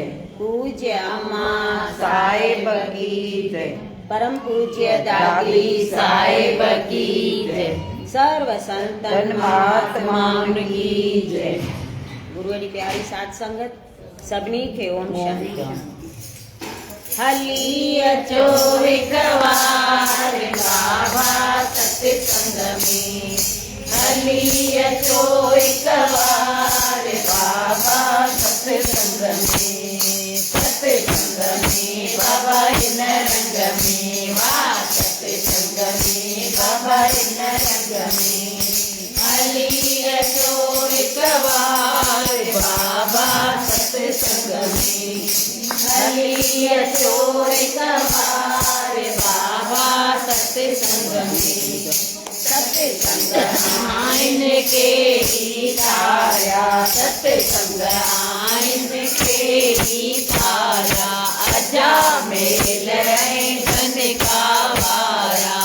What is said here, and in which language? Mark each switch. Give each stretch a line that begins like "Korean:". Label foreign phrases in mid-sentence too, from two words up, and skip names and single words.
Hindi: पूज्य अम्मा साहिब की जय। परम पूज्य दादी दादी साहिब की जय। सर्व संतन महात्माओं की जय। गुरु की प्यारी साध संगत सभी के ओम शांति।
Sindhi: हली अचो हिक बार बाबा सत्संग में। हली अचो हिक बार बाबा सत्संग में। सत्संग में बाबा इन रंग में। वाह सत्संग में बाबा इन रंग में। हली अचो हिक बार बाबा सत्संग में। हली अचो हिक बार बाबा सत्संग में। सत्संग आइन के ही तारा। सत्संग आइन के ही तारा। अजा मेल धन का वारा।